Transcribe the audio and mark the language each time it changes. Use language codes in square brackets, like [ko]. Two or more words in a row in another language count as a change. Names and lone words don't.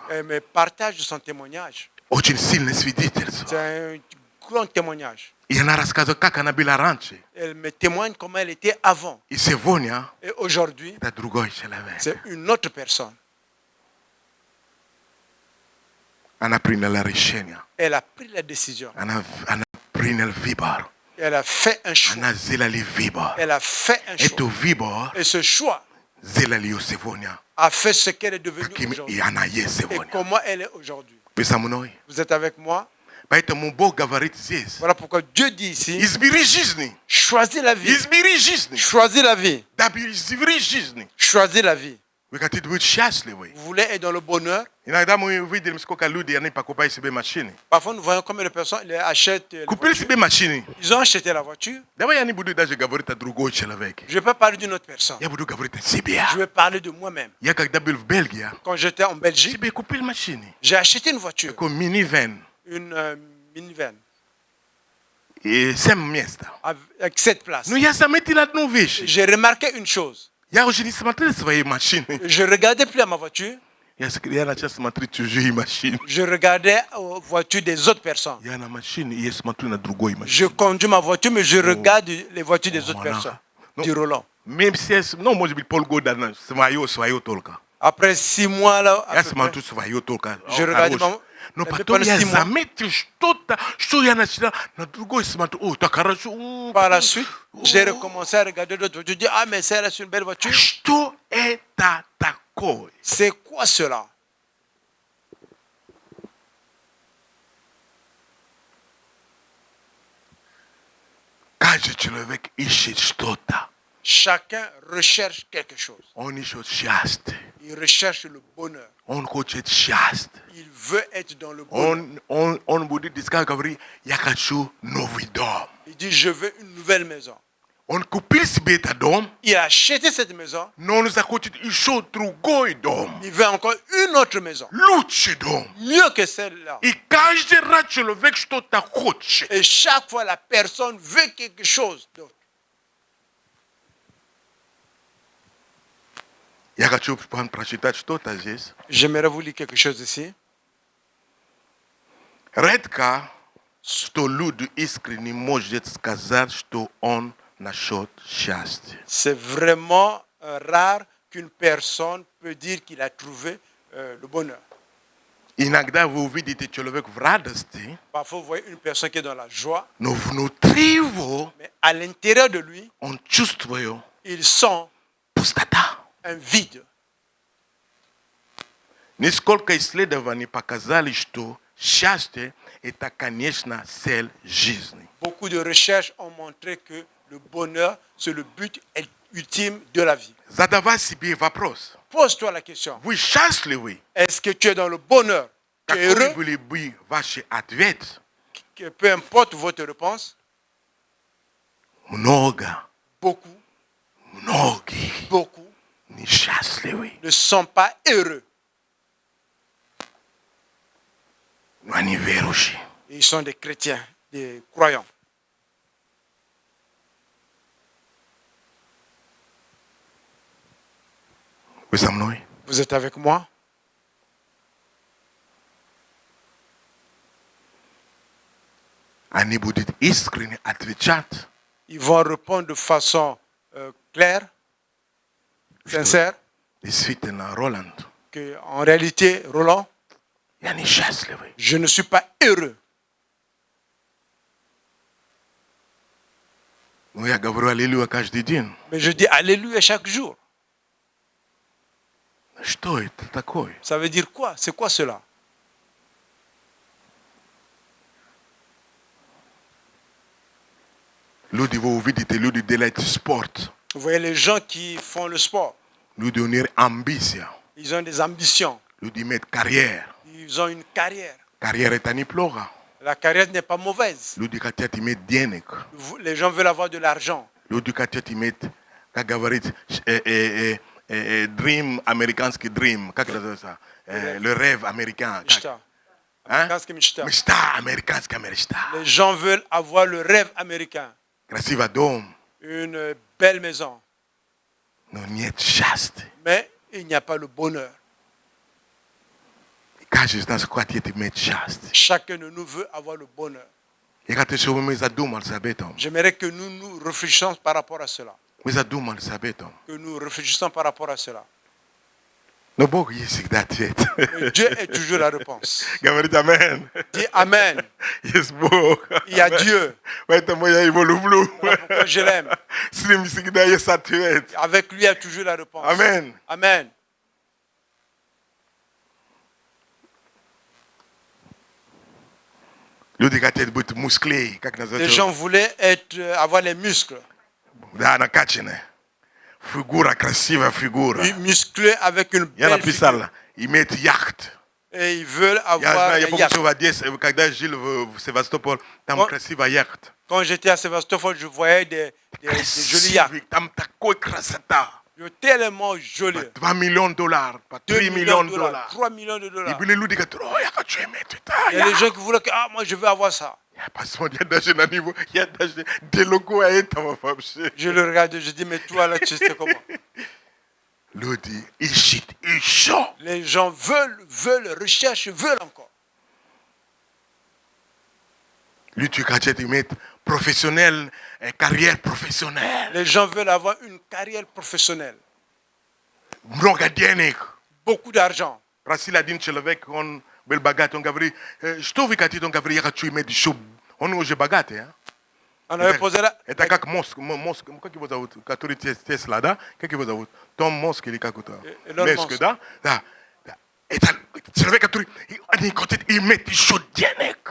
[fr] Elle me partage son témoignage. [ru] Очень сильное свидетельство. [fr] C'est un grand témoignage. [ru] И она рассказывает, как она была раньше. [fr] Elle me témoigne comment elle était avant. [ru] И сегодня [fr] Et aujourd'hui, [ru] это другой человек. [fr] c'est une autre personne. [ru] Она приняла решение. [fr] Elle a pris la décision. [ru] Она приняла выбор. [fr] Elle a fait un choix. [ru] Она сделала выбор. [fr] Elle a fait un [ru] Это [fr] choix. [ru] выбор [fr] Et ce choix [ru] сделали ее сегодня. [fr] a fait ce qu'elle est devenue [ru] Каким и [fr] aujourd'hui. [ru] она есть [fr] Et [ru] сегодня. [fr] comment elle est aujourd'hui. [ru] Вы со мной? [fr] Vous êtes avec moi? [ru] Поэтому Бог говорит здесь. [fr] Voilà pourquoi Dieu dit ici, [ru] Избери жизни. [fr] choisis la vie. [ru] Избери жизни. [fr] Choisis la vie. [ru] Избери жизни. [fr] Choisis la vie. [ru] Вы хотите быть счастливы. [fr] Vous voulez être dans le bonheur. [ru] Иногда мы видим, сколько людей они покупают себе машины. [fr] Parfois, nous voyons combien de personnes ils achètent. Les [ru] Купили [fr] voitures. [ru] себе машины. [fr] Ils ont acheté la voiture. [ru] Давай я не буду даже говорить о другой человеке. [fr] Je ne vais pas parler d'une autre personne. [ru] Я буду говорить о себе. [fr] Je vais parler de moi-même. [ru] Я когда был в Бельгии, [fr] Quand j'étais en Belgique, [ru] себе купил машины. [fr] j'ai acheté une voiture, [ru] Такой минивэн. [fr] une minivan, [ru] И 7 мест. [fr] avec 7 places. [ru] Но я заметил одну вещь. [fr] J'ai remarqué une chose. [ru] Я уже не смотрел свои машины. [fr] Je ne regardais plus à ma voiture, [ru] Я начал смотреть чужие машины. [fr] je regardais aux voitures des autres personnes. [ru] Я на машине, и я смотрю на другой машине. [fr] Je conduis ma voiture, mais je regarde les voitures des autres Voilà. personnes, Non. du Roland. Même si, [ru] ну, может быть, полгода, свое только. [fr] Après 6 mois, là, à [ru] Я [fr] peu près, [ru] смотрю свое только. [fr] Je regarde [ru] хорошее. Но [fr] pendant [ru] потом я [fr] 6 mois. [ru] заметил что-то, что я начал на другой смотрю. О, так хорошо. [fr] Par la suite, j'ai recommencé à regarder d'autres voitures. Je dis, ah, mais c'est là, c'est une belle voiture. [ru] Что это такое? [fr] C'est quoi cela? [ru] Каждый человек ищет что-то. [fr] Chacun recherche quelque chose. [ru] Он ищет счастье. [fr] Il recherche le bonheur. [ru] Он хочет счастье. [fr] Il veut être dans le bonheur. [ru] Он будет говорить, я хочу новый дом. [fr] Il dit, je veux une nouvelle maison. [ru] Он купил себе этот дом, [fr] Il a acheté cette maison. [ru] но он захочет еще другой дом. [fr] Il veut encore une autre maison. [ru] Лучший дом. [fr] Mieux que celle-là. [ru] И каждый раз человек что-то хочет. [fr] Et chaque fois, la personne veut quelque chose d'autre. [ru] Я хочу прочитать что-то здесь. [fr] J'aimerais vous lire quelque chose ici. [ru] Редко, что люди искренне может сказать, что он нашел счастье. [fr] C'est vraiment rare qu'une personne peut dire qu'il a trouvé le bonheur. [ru] Иногда вы увидите человека в радости, [fr] Parfois, vous voyez une personne qui est dans la joie, [ru] но внутри его [fr] mais à l'intérieur de lui, [ru] он чувствует [fr] il sent [ru] пустота. [fr] un vide. [ru] Несколько исследований показали, что счастье – это, конечно, цель жизни. [fr] Beaucoup de recherches ont montré que le bonheur, c'est le but ultime de la vie. [ru] Задавай себе вопрос. [fr] Pose-toi la question. [ru] Вы счастливы? [fr] Est-ce que tu es dans le bonheur? Tu es [ru] Какой [fr] heureux? [ru] были бы ваши ответы? [fr] Que peu importe votre réponse, [ru] Много, [fr] beaucoup, [ru] многие, [fr] beaucoup, [ru] ni счастливы, [fr] ne sont pas heureux. [ru] но они верующие. [fr] Ils sont des chrétiens, des croyants. [ru] Вы со мной? [fr] Vous êtes avec moi? [ru] Они будут искренне отвечать, [fr] Ils vont répondre de façon claire, sincère, [ru] действительно, Роланд, [fr] qu'en réalité, Roland, [ru] я несчастливый. [fr] je ne suis pas heureux. [ru] Но я говорю аллилуйя каждый день. [fr] Mais je dis Alléluia chaque jour. [ru] Что это такое? [fr] Ça veut dire quoi? C'est quoi cela? [ru] Люди, вы увидите, люди делают спорт. [fr] Vous voyez les gens qui font le sport, [ru] Люди, у них амбиция. [fr] ils ont des ambitions, [ru] Люди имеют карьеру. [fr] ils ont une carrière. [ru] Карьера это неплохо. [fr] La carrière n'est pas mauvaise. [ru] Люди хотят иметь денег. [fr] Les gens veulent avoir de l'argent. [ru] Люди хотят иметь, как говорит, dream, американский dream. Как называется? [fr] Le rêve américain. Mishta. Hein? [ru] Американская мечта. Мечта, американская мечта. [fr] Les gens veulent avoir le rêve américain, [ru] Красивый дом, [fr] une belle maison, [ru] но нет счастья. [fr] mais il n'y a pas le bonheur. [ru] Каждый из нас хочет иметь счастье. [fr] Chacun de nous veut avoir le bonheur. [ru] Я хочу, чтобы мы задумались об этом. [fr] J'aimerais que nous nous réfléchissions par rapport à cela. [ru] Мы задумались об этом. [fr] Que nous réfléchissions par rapport à cela. [ru] Но Бог есть всегда ответ. [fr] Mais Dieu est toujours la réponse. [ru] Говорит амен. [fr] Dis Amen. [ru] Есть Бог. [fr] Il y a Dieu. [ru] Поэтому я его люблю. [fr] Voilà pourquoi je l'aime. [ru] С ним всегда есть ответ. [fr] Avec lui, il y a toujours la réponse. Amen. Amen. [ru] Люди хотят быть мускулей, как [fr] Les [ru] называется? [fr] gens voulaient avoir les muscles. [ru] Да, накачанные. Фигура, красивая фигура. [fr] Musclés avec une [ru] Я [fr] belle [ru] написал, [fr] figure. [ru] иметь яхт. [fr] Et ils veulent [ru] Я [fr] avoir [ru] знаю, я [fr] un [ru] помню, [fr] yacht. [ru] что в Одессе, когда я жил в Севастополь, там Вот. красивая яхт. [fr] Quand j'étais à Sébastopol, je voyais des jolis yachts. [ru] Красивый, там такой красота. [fr] Tellement jolis. [ru] $2 millions, по 2 3 [fr] millions millions de dollars, [ru] долларов. [fr] 3 millions de [ru] И [fr] dollars. [ru] были люди, которые, я хочу иметь это. [fr] Il y a des gens qui voulaient que, moi je veux avoir ça. [ru] Я посмотрел даже на него, я даже далеко от этого вообще. [fr] Je le regarde, je dis, mais toi là, tu sais comment? [ru] Люди ищут еще. [fr] Les gens veulent, recherchent, veulent encore. [ru] Люди хотят иметь профессиональную карьеру профессиональную. [fr] Les gens veulent avoir une carrière professionnelle. [ru] Много денег. [fr] Beaucoup d'argent. [ru] Просил один человек, он был богат, он говорит, что вы хотите? Он говорит, я хочу иметь еще. Он уже богатый, а? [fr] On avait posé là. [ru] Это как мозг, как его зовут, который Тесла, да? Как его зовут? Том Моск или как это? Элон Меск, Маск. да? Да. Это человек, который они хотят иметь еще денег.